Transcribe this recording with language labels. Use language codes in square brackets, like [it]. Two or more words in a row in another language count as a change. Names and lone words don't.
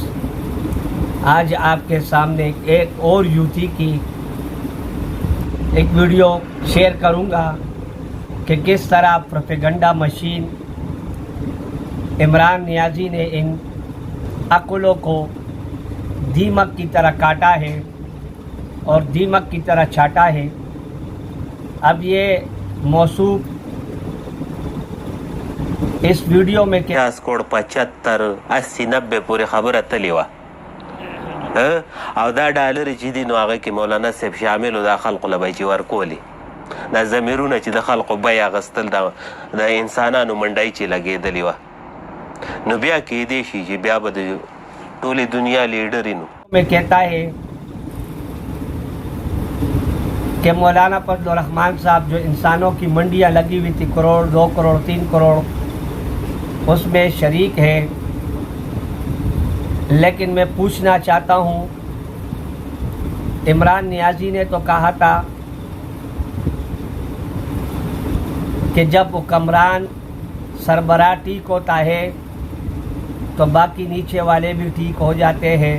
[ur] آج آپ کے سامنے ایک اور یوتھی کی ایک ویڈیو شیئر کروں گا کہ کس طرح پروپیگنڈا مشین عمران نیازی نے ان عقلوں کو دیمک کی طرح کاٹا ہے اور دیمک کی طرح چھاٹا ہے۔ اب یہ موصوف اس ویڈیو میں کیا [ps] 75 80 90 پورې خبره تللی وه او دا ډالر چې دي نو هغه کې مولانا صاحب شامل و، دا خلقو له بیجې ورکولې، دا ضمیرونه چې د خلقو بیې اخیستل د انسانانو منډۍ چې لګېدلې وه، نو بیا کیدی شي چې بیا به د ټولې دنیا لیډر نو [ur] میں کہتا ہے کہ مولانا فضل الرحمان صاحب جو انسانوں کی منڈیاں لگی ہوئی تھی، کروڑ 2 کروڑ 3 کروڑ، اس میں شریک ہے۔ لیکن میں پوچھنا چاہتا ہوں، عمران نیازی نے تو کہا تھا کہ جب حکمران سربراہ ٹھیک ہوتا ہے تو باقی نیچے والے بھی ٹھیک ہو جاتے ہیں۔